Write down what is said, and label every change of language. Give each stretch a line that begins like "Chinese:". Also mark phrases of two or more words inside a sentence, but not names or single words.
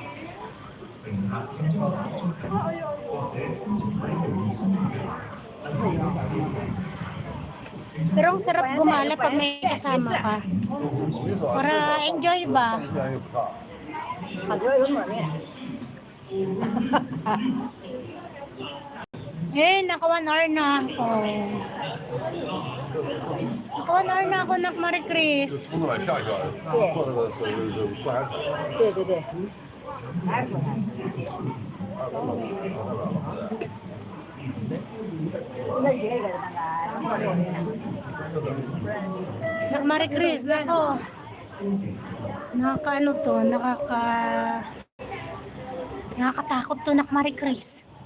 Filipino: Pero ang sarap gumala pag may kasama ka. Para enjoy ba? Naka 1 hour na ako. Naka 1 hour na ako, Nak Marie Chris.
Chinese: 下一个坐那个过海车。对对对。
Filipino: Nak Marie Chris, nako. Nakakaano to, nakakatakot to, Nak Marie Chris.